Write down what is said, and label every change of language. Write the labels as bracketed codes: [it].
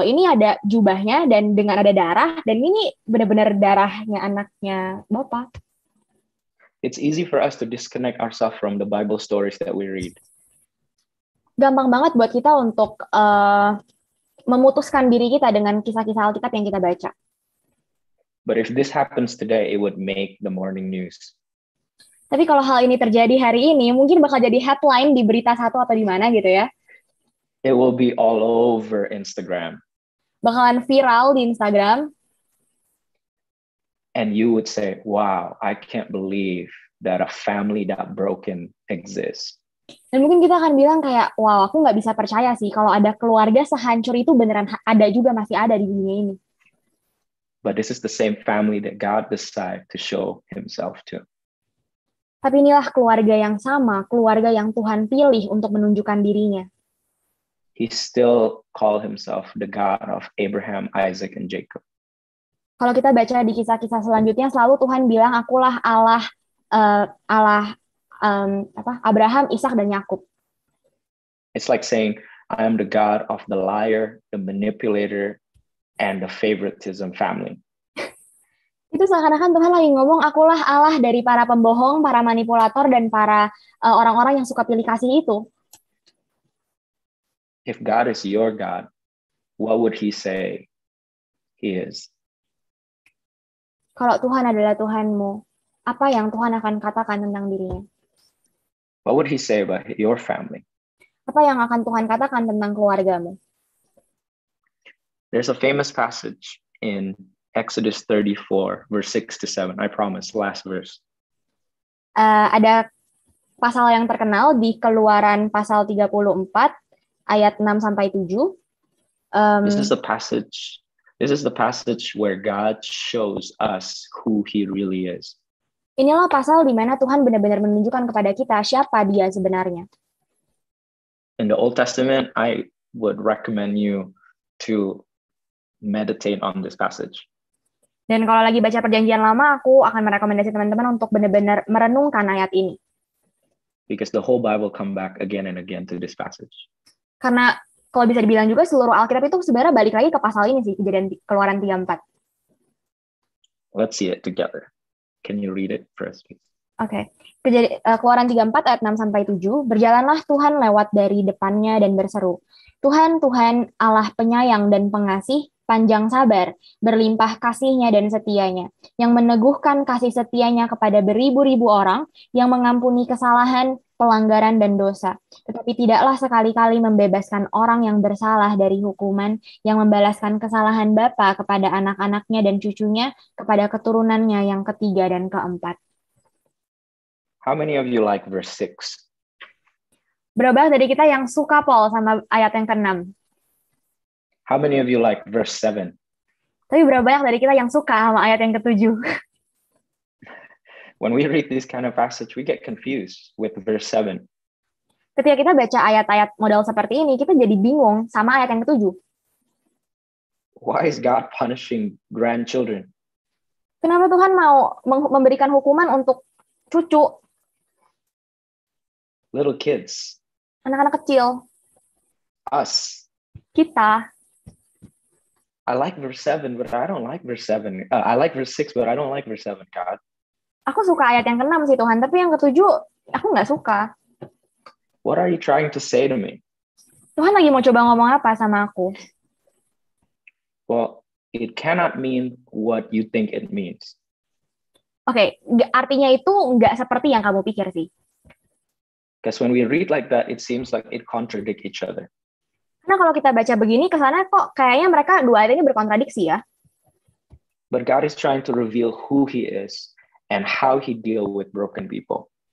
[id] Ini ada jubahnya dan dengan ada darah, dan ini benar-benar darahnya anaknya Bapak. [en] It's easy for us to disconnect ourselves from the Bible stories that we read. [id] Gampang banget buat kita untuk memutuskan diri kita dengan kisah-kisah Alkitab yang kita baca. [en] But if this happens today, it would make the morning news. [id] Tapi kalau hal ini terjadi hari ini, mungkin bakal jadi headline di berita satu atau di mana gitu ya. [en] It will be all over Instagram. [id] Bakalan viral di Instagram. [en] And you would say, wow, I can't believe that a family that broken exists. [id] Dan mungkin kita akan bilang kayak, wow, aku nggak bisa percaya sih kalau ada keluarga sehancur itu beneran ada juga, masih ada di dunia ini. [en] But this is the same family that God decided to show himself to. [id] Tapi inilah keluarga yang sama, keluarga yang Tuhan pilih untuk menunjukkan dirinya. [en] He still called himself the God of Abraham, Isaac, and Jacob. [id] Kalau kita baca di kisah-kisah selanjutnya, selalu Tuhan bilang, akulah Allah, Allah Abraham, Ishak, dan Yakub. [en] It's like saying, I am the God of the liar, the manipulator, and the favoritism family. [id] Itu seakan-akan Tuhan lagi ngomong, akulah Allah dari para pembohong, para manipulator, dan para orang-orang yang suka pilih kasih itu. [en] If God is your God, what would he say he is? [id] Kalau Tuhan adalah Tuhanmu, apa yang Tuhan akan katakan tentang dirinya? [en] What would he say about your family? [id] Apa yang akan Tuhan katakan tentang keluargamu? [en] There's a famous passage in Exodus 34, verse 6 to 7. I promise, last verse. [id] Ada pasal yang terkenal di Keluaran pasal 34, ayat 6 sampai 7. [en] This is the passage where God shows us who he really is. [id] Inilah pasal di mana Tuhan benar-benar menunjukkan kepada kita siapa dia sebenarnya. [en] In the Old Testament, I would recommend you to meditate on this passage. [id] Dan kalau lagi baca Perjanjian Lama, aku akan merekomendasi teman-teman untuk benar-benar merenungkan ayat ini. [en] Because the whole Bible come back again and again to this passage. [id] Karena kalau bisa dibilang juga seluruh Alkitab itu sebenarnya balik lagi ke pasal ini sih, Kejadian Keluaran 34. [en] Let's see it together. Can you read it first, please? [id] Oke. Keluaran 34 ayat 6 sampai 7, berjalanlah Tuhan lewat dari depannya dan berseru, Tuhan, Tuhan, Allah penyayang dan pengasih, panjang sabar, berlimpah kasihnya dan setianya, yang meneguhkan kasih setianya kepada beribu-ribu orang, yang mengampuni kesalahan, pelanggaran, dan dosa, tetapi tidaklah sekali-kali membebaskan orang yang bersalah dari hukuman, yang membalaskan kesalahan bapa kepada anak-anaknya dan cucunya, kepada keturunannya yang ketiga dan keempat. [en] How many of you like verse 6? [id] Berapa dari kita yang suka Paul sama ayat yang ke-6? [en] How many of you like verse 7? [id] Tapi berapa banyak dari kita yang suka sama ayat yang ke-7? [en] When we read this kind of passage, we get confused with verse 7. [id] Ketika kita baca ayat-ayat model seperti ini, kita jadi bingung sama ayat yang ke-7. [en] Why is God punishing grandchildren? [id] Kenapa Tuhan mau memberikan hukuman untuk cucu, [en] little kids, [id] anak-anak kecil, [en] us? [id] kita? [en] I like verse 7, but I don't like verse 7. I like verse 6, but I don't like verse 7, God. [id] Aku suka ayat yang ke-6 sih Tuhan, tapi yang ke-7 aku nggak suka. [en] What are you trying to say to me? [id] Tuhan lagi mau coba ngomong apa sama aku? [en] Well, it cannot mean what you think it means. [id] Oke, artinya itu nggak seperti yang kamu pikir sih. [en] Because when we read like that, it seems like it contradicts each other. [id] Karena kalau kita baca begini, kesana kok kayaknya mereka dua ayat ini berkontradiksi ya. [en] But God is trying to reveal who he is and how he deal with broken people.